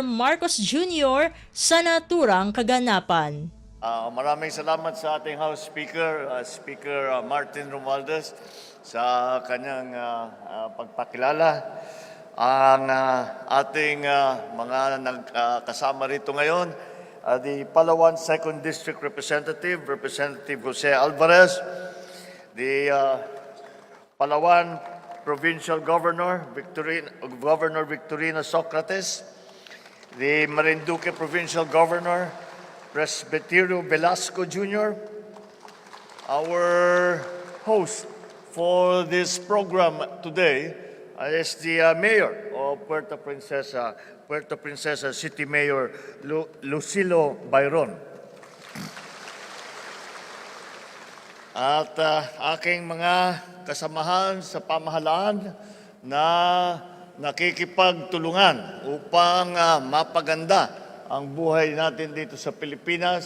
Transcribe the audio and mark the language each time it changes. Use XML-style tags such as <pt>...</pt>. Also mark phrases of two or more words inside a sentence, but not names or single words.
<tl>Marcos Jr. sa naturang kaganapan. Maraming salamat sa ating House Speaker, Speaker Martin Romualdez, sa kanyang pagpakilala. Ang ating mga nagkasama rito ngayon,</tl> <en>the Palawan 2nd District Representative, Representative Jose Alvarez, the Palawan Provincial Governor Victorino Socrates, the Marinduque Provincial Governor Presbiterio Velasco Jr., our host for this program today is the Mayor of Puerto Princesa City Mayor Lucilo Bayron.</en> <tl>At aking mga kasamahan sa pamahalaan na nakikipagtulungan upang mapaganda ang buhay natin dito sa Pilipinas.</tl>